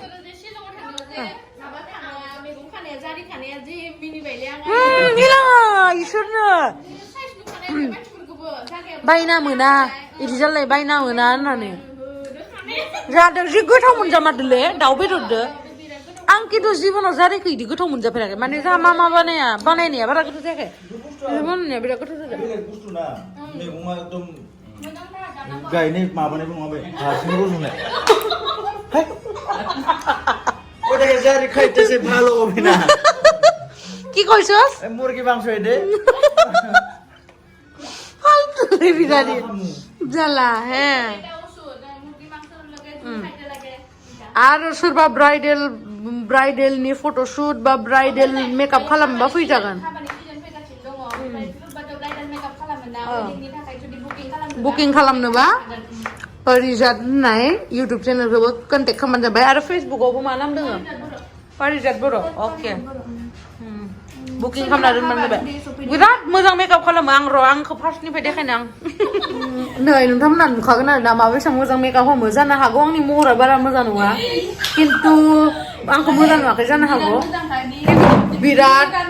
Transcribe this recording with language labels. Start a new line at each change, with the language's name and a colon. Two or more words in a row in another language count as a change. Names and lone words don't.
Bodo: इसोरनो बायना मोना इदि जालाय बायना मोना होननानै जादों जि गोथाव मोनजामारदोंलै दाउ बेदरदो आं खिन्थु जिबनाव जारिखौ इदि गोथाव मोनजाफेराखै माने जा मा बानायनाया बारा गोथाव जायाखै बानायनाया बिराद गोथाव जादों मैगङा एकदम गायनाय माबानायबो नङा बे हारसिं रज'नाय
Bangla: ওটাকে জারি খাইতেছে ভালো হবে না কি কইছস মুরগি মাংস এদে ফালতু বিরানি জ্বালা হ্যাঁ আর
Bodo: सोरबा ब्राइडेल नि फटोशूट बा ब्राइडेल मेकअप खालामबा फैजागोन बुकिं खालामनोबा पारिजात होननाय इउटुब चेनेलखौबो कन्टेक्ट खालामबानो जाबाय आरो फेसबुकआवबो मा नाम दोङो पारिजात बर' अके बुकिं खालामना दोनबानो जाबाय बिराद मोजां मेकआप खालामो आंखौ फार्स्टनिफ्राय देखायनो आं नै नोंथांमोना नुखागोन आरो ना माबेसे मोजां मेकआप खालामो जानो हागौ आंनि महरा बारा मोजां नङा खिन्थु आंखौ मोजां नुवाखै जानो हागौ बिराद